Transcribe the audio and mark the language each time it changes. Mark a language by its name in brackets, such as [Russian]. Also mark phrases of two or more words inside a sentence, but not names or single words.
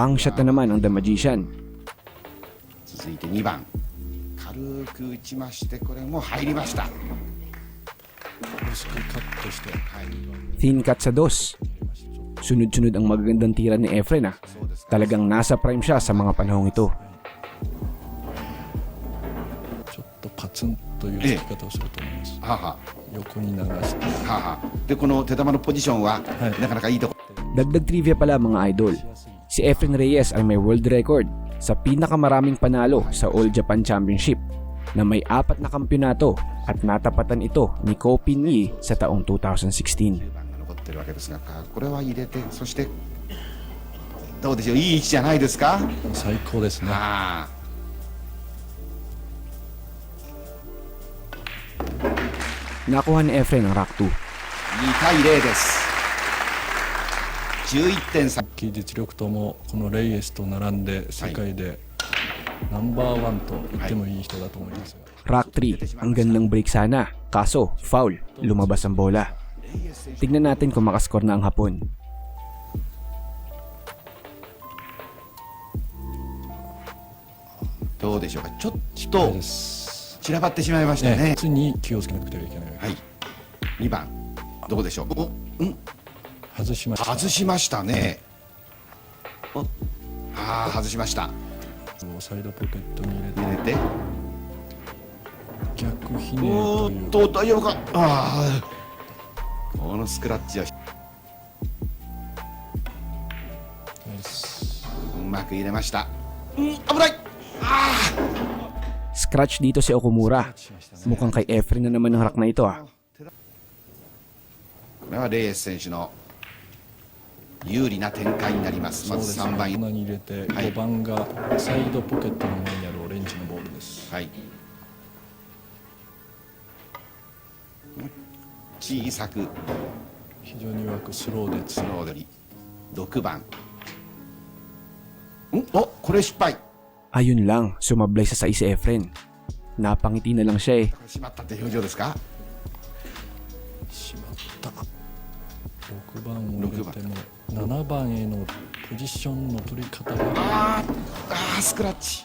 [English] Bang shot [Filipino] na naman ang The Magician. [Japanese] 続いて2番。軽く打ちまして、これも入りました。は薄くカットして、い。 [English] Thin cut [Filipino] sa dos. Sunod-sunod ang magagandang tira ni Efren ah. Talagang nasa prime siya sa mga panahong ito. [Japanese] ちょっとパツンという突き方をすると思います。はは。横に流して、はは。で、この手玉のポジションは、はいなかなかいいとこ。 [Filipino] Dagdag trivia pala mga idol. Si Efren Reyes ay may [English] world record [Filipino] sa pinakamaraming panalo sa All Japan Championship na may 4 na kampyonato at natapatan ito ni Ko Pin-yi sa taong 2016. [Japanese] 9番が残ってるわけですが、これは入れて、そしてどうでしょう、いい位置じゃないですか。最高ですね。ああ。 [Filipino] Nakuha ni Efren ang rack 2. [Japanese] 2 対0です。11.3。技術力ともこのレイエスと並んで世界でナンバーワンと言ってもいい人だと思いますが、 [Filipino] Rack 3, ang gandang break sana. Kaso, foul. Lumabas ang bola. Tignan natin kung makascore na ang Hapon. [Japanese] どうでしょうか。ちょっそうとです散らばってしまいましたね。普通に気をつけなくてはいけない。はい。2番どうでしょう。お、外しました。外しましたね。 お外しました。サイドポケットに入入れて、れて逆ひねおりというーっと大丈夫か。このスクラッチはナイスうまく入れました。危ない。 [Filipino] Scratch dito si Okumura. Mukhang kay Efren na naman ang rack na ito ah. [Japanese] これはレイエス選手の有利な展開になります。まず3番、こんなに入れてはい 5番がサイドポケットの前にあるオレンジのボールです。はい、小さく非常に弱くスローでスロー取り。6番、これ失敗。 [Filipino] Ayun lang, sumablay sa sais si Efren. Napangiti na lang siya eh. [Japanese] これしまったって表情ですか。しまった。6番を入れても7番へのポジションの取り方がスクラッチ。